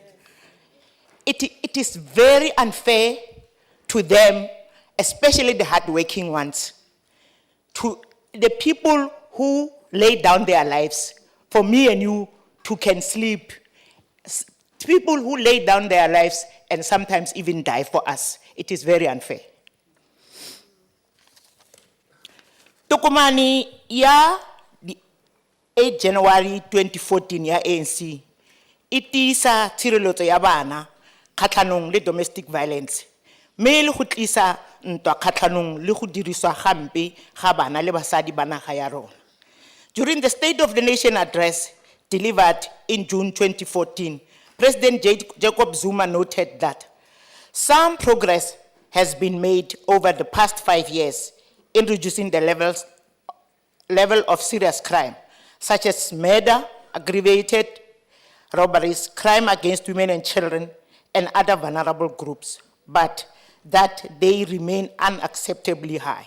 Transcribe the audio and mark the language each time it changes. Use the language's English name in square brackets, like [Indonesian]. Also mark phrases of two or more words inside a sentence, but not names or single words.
[English] It is very unfair to them, especially the hardworking ones, to the people who lay down their lives for me and you to can sleep. People who lay down their lives and sometimes even die for us. It is very unfair. [Tswana] Tokomani ya 8 January 2014 ya ANC itisa tshireletso ya bana khatlhanong le [English] domestic violence [Tswana] me le go tlisa ntwa khatlhanong le go diriswa gampe ga bana le basadi ba naga ya rona. [English] During the State of the Nation address delivered in June 2014, President Jacob Zuma noted that some progress has been made over the past 5 years in reducing the level of serious crime, such as murder, aggravated robberies, crime against women and children, and other vulnerable groups, but that they remain unacceptably high.